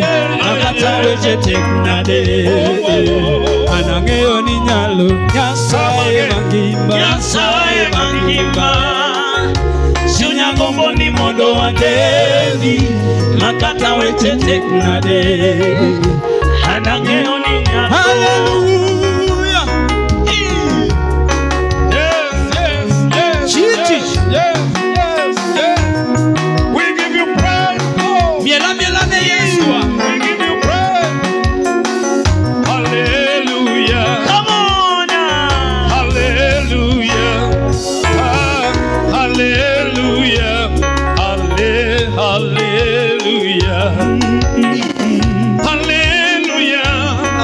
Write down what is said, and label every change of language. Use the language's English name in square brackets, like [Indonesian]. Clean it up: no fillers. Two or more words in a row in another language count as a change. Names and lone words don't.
[Luo (Kenya and Tanzania)] Makata weche teknale. Anangeo ni nyalo. Nyasaye magima. Nyasaye magima. Sunya gombo ni mondo waneni. Makata weche teknale. Anangeo ni nyalo. [English] Hallelujah. We give you praise, Lord. [Luo (Kenya and Tanzania)] Miela miela ne Yeshua. [English] We give you praise. Hallelujah. Come on now. Hallelujah. Hallelujah. Hallelujah. Hallelujah.